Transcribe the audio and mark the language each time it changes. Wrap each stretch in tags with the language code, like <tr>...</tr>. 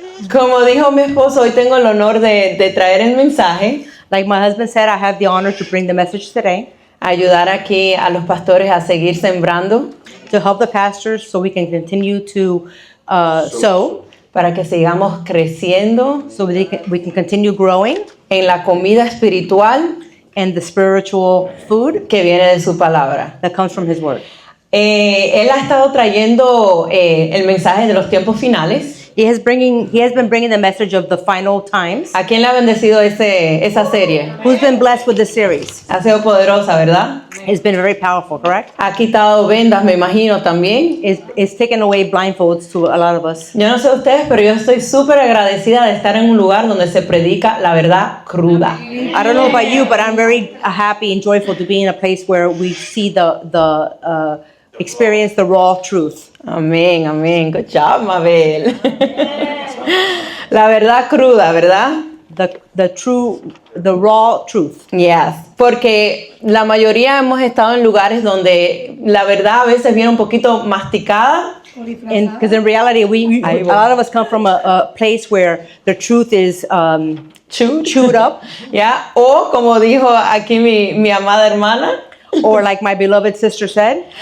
<es>Como dijo mi esposo, hoy tengo el honor de traer el mensaje,</es> <en>Like my husband said, I have the honor to bring the message today</en> <es>ayudar aquí a los pastores a seguir sembrando,</es> <en>to help the pastors so we can continue to sow,</en> <es>para que sigamos creciendo</es> <en>so we can continue growing</en> <es>en la comida espiritual</es> <en>and the spiritual food</en> <es>que viene de su palabra.</es> <en>that comes from his word.</en> <es>Él ha estado trayendo el mensaje de los tiempos finales.</es> <en>He has been bringing the message of the final times.</en> <es>¿A quién le ha bendecido esa serie?</es> <en>Who's been blessed with this series?</en> <es>Ha sido poderosa, ¿verdad?</es> <en>It's been very powerful, correct?</en> <es>Ha quitado vendas, me imagino, también.</es> <en>It's taken away blindfolds to a lot of us.</en> <es>Yo no sé ustedes, pero yo estoy súper agradecida de estar en un lugar donde se predica la verdad cruda.</es> <en>I don't know about you, but I'm very happy and joyful to be in a place where we see the experience the raw truth.</en> <es>Amén, amén.</es> <en>Good job,</en> <es>Mabel. La verdad cruda, ¿verdad?</es> <en>The raw truth. Yes.</en> <es>Porque la mayoría hemos estado en lugares donde la verdad a veces viene un poquito masticada.</es> <en>Because in reality, a lot of us come from a place where the truth is chewed up.</en> <es>¿Ya? O como dijo aquí mi amada hermana,</es> <en>Or like my beloved sister said,</en>